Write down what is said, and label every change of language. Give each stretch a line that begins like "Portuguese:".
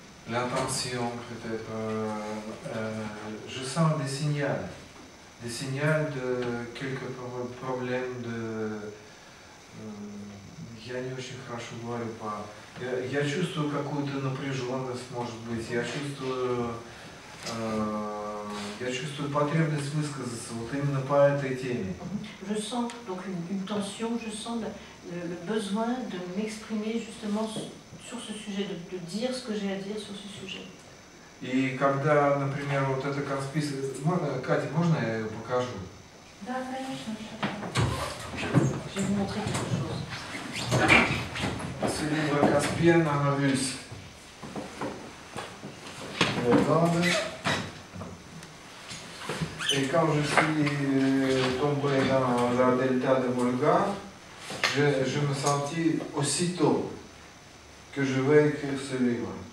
French: L'intention, peut-être. Je sens des signaux de quelques problèmes de...
Russian: Я не очень хорошо говорю по... Я чувствую какую-то напряженность, может быть, я чувствую потребность высказаться вот именно по этой теме.
French: Je sens donc une tension, je sens le besoin de m'exprimer justement sur ce sujet, de dire ce que j'ai à dire sur ce sujet.
Russian: И когда, например, вот это конспирация... Катя, можно я ее покажу? Да, конечно.
French: Je vais vous montrer quelque chose. C'est le livre Caspian en russe. Et quand je suis tombé dans la delta de Volga, je me sentis aussitôt que je vais écrire ce livre.